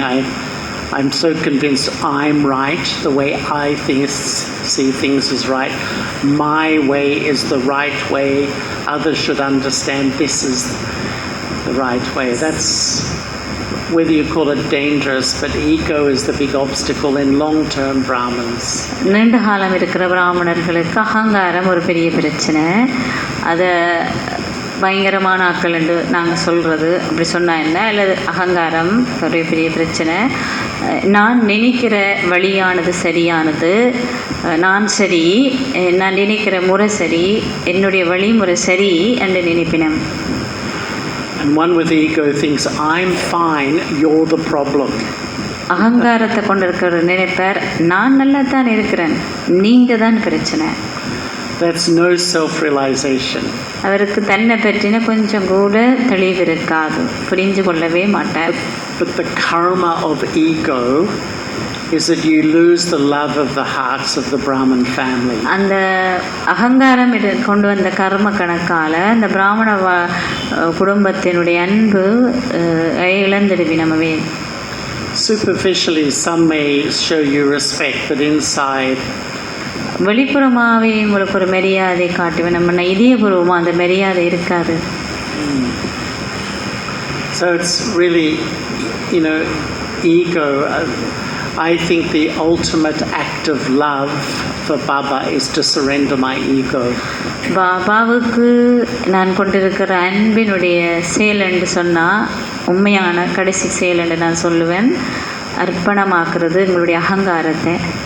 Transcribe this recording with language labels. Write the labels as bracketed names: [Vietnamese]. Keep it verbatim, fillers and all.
[English] I, I'm so convinced I'm right. The way I think, see things is right. My way is the right way. Others should understand this is the right way. That's whether you call it dangerous, but ego is the big obstacle in long-term Brahmins. [Tamil] நீண்ட காலம் இருக்கிற பிராமணர்களுக்கு அகங்காரம் ஒரு பெரிய பிரச்சனை. அதை பயங்கரமான ஆட்கள் என்று நாங்கள் சொல்கிறது, அப்படி சொன்னால் என்ன, அல்லது அகங்காரம் ஒரு பெரிய பிரச்சனை. அஹ் நான் நினைக்கிற வழியானது சரியானது, அஹ் நான் சரி, அஹ் நான் நினைக்கிற முறை சரி, என்னுடைய வழிமுறை சரி என்று நினைப்பினம். [English] And one with ego thinks, I'm fine, you're the problem. [Tamil] அகங்காரத்தை கொண்டிருக்கிற நினைப்பார், நான் நல்லா தான் இருக்கிறேன், நீங்கள் தான் பிரச்சனை. [English] That's no self-realization. [Tamil] அவருக்கு தன்னை பற்றின கொஞ்சம் கூட தெளிவு இருக்காது, புரிஞ்சு கொள்ளவே மாட்டார். [English] But the karma of ego is that you lose the love of the hearts of the Brahmin family. [Tamil] அந்த அகங்காரம் இது கொண்டு வந்த கர்ம கணக்கால் அந்த பிராமண வா- குடும்பத்தினுடைய அன்பு அஹ், இழந்துடுவி நம்மவே. [English] Superficially, some may show you respect, but inside, [Tamil] வெளிப்புறமாகவே உங்களுக்கு ஒரு மரியாதை காட்டுவேன் நம்ம, இதயபூர்வமாக அந்த மரியாதை இருக்காது. [English] so it's really, you know, ego. uh, I think the ultimate act of love for Baba is to surrender my ego. [Tamil] பாபாவுக்கு நான் கொண்டிருக்கிற அன்பினுடைய செயல் என்று சொன்னால் உண்மையான கடைசி செயல் என்று நான் சொல்லுவேன், அர்ப்பணமாக்குறது உங்களுடைய அகங்காரத்தை.